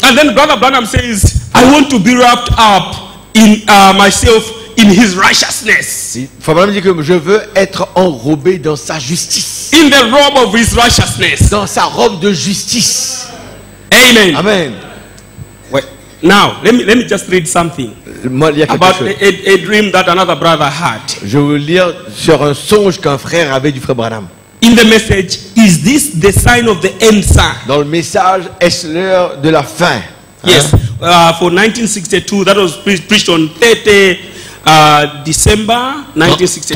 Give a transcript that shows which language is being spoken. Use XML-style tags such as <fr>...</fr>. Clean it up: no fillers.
<en>And then Brother Branham says, "I want to be wrapped up in myself in His righteousness,</en> <fr>Fabraham dit que je veux être enrobé dans sa justice,</fr> <en>in the robe of His righteousness."</en> <fr>dans sa robe de justice.</fr> <en>Amen.</en> <fr>Amen.</fr> <en>Wait. Now, let me just read something</en> <fr>Moi, il y a quelque</fr> <en>about</en> <fr>chose.</fr> <en>a dream that another brother had.</en> <fr>Je veux lire sur un songe qu'un frère avait du frère Branham.</fr> <en>In the message, is this the sign of the end sign?</en> <fr>Dans le message, est-ce l'heure de la fin?</fr> <en>Yes. For 1962, that was preached on 30 December 1962.</en>